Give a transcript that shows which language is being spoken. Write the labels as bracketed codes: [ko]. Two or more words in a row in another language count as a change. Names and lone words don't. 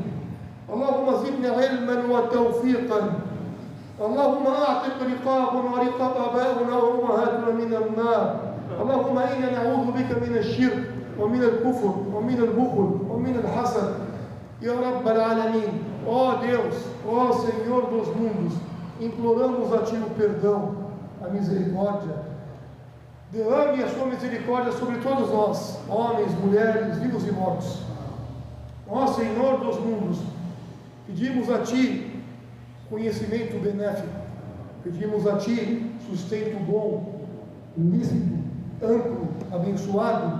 [ar] اللهم زدنا علما وتوفيقا. اللهم أعتق رقابنا ورقاب آبائنا وأمهاتنا من النار. اللهم إنا نعوذ بك من الشرك ومن الكفر ومن البخل ومن الحسد يا رب العالمين. [pt] Ó Deus, ó Senhor dos mundos, imploramos a Ti o perdão, a misericórdia. Derrame a sua misericórdia sobre todos nós, homens, mulheres, vivos e mortos. Ó Senhor dos mundos, pedimos a Ti conhecimento benéfico, pedimos a Ti sustento bom, lícito, amplo, abençoado.